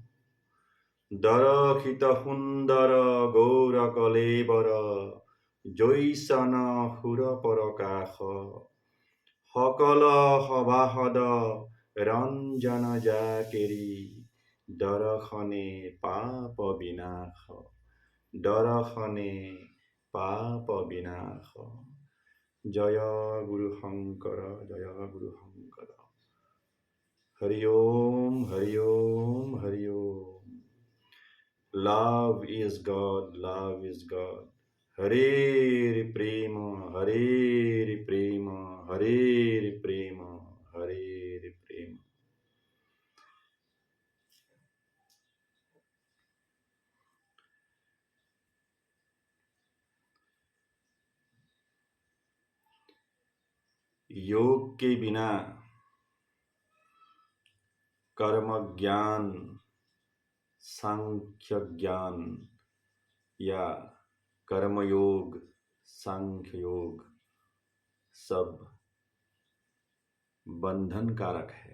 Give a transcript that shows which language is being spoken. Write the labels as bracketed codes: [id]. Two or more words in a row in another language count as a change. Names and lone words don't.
[as] দৰশিত সুন্দৰ গৌৰ কলেবৰ, জৈচন সুৰ পৰকাশ, সকল সভাসদ ৰঞ্জন যা কেৰি, দৰ্শনে পাপ বিনাশ, দৰ্শনে পাপ বিনাশ। জয় গুৰু শংকৰ, জয় গুৰু শংকৰ। হৰি ওম, হৰি ওম, হৰি ওম। [en] Love is God, love is God. [sa] Hare Prema, Hare Prema, Hare Prema, Hare Prema. [hi] योग के बिना कर्म ज्ञान, सांख्य ज्ञान या कर्मयोग, सांख्य योग सब बंधन कारक है।